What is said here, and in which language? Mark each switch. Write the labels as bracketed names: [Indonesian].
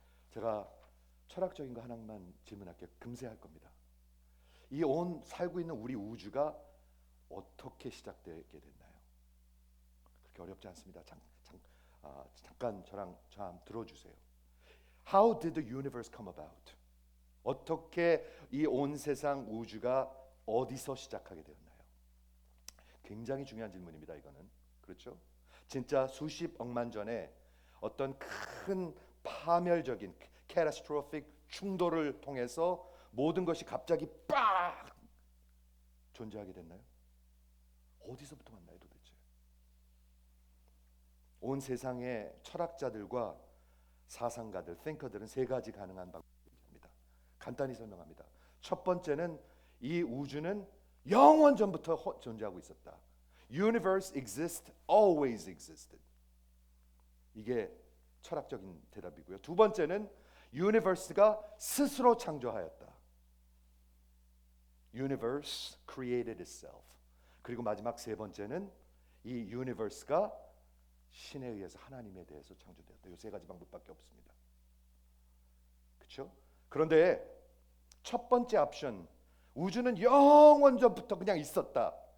[Korean] 제가 철학적인 거 하나만 질문할게요. 금세 할 겁니다. 이 온 살고 있는 우리 우주가 어떻게 시작되게 됐나요? 그렇게 어렵지 않습니다. 잠깐 저랑 들어주세요. [English] How did the universe come about? [Korean] 어떻게 이 온 세상 우주가 어디서 시작하게 되었나요? 굉장히 중요한 질문입니다. 이거는. 그렇죠? 진짜 수십 억만 전에 어떤 큰 파멸적인 catastrophic 충돌을 통해서 모든 것이 갑자기 빡 존재하게 됐나요? 어디서부터 왔나요, 도대체? 온 세상의 철학자들과 사상가들, 탱커들은 세 가지 가능한 방법을 얘기합니다. 간단히 설명합니다. 첫 번째는 이 우주는 영원 전부터 존재하고 있었다. [English] Universe exists, always existed. [Korean] 이게 철학적인 대답이고요. 두 번째는 Universe가 스스로 창조하였다. [English] Universe created itself. [Korean] 그리고 마지막 세 번째는 이 Universe가 신에 의해서 하나님에 대해서 창조되었다. 이 세 가지 방법밖에 없습니다. 그렇죠? 그런데 첫 번째 옵션, 우주는 영원 전부터 그냥 있었다.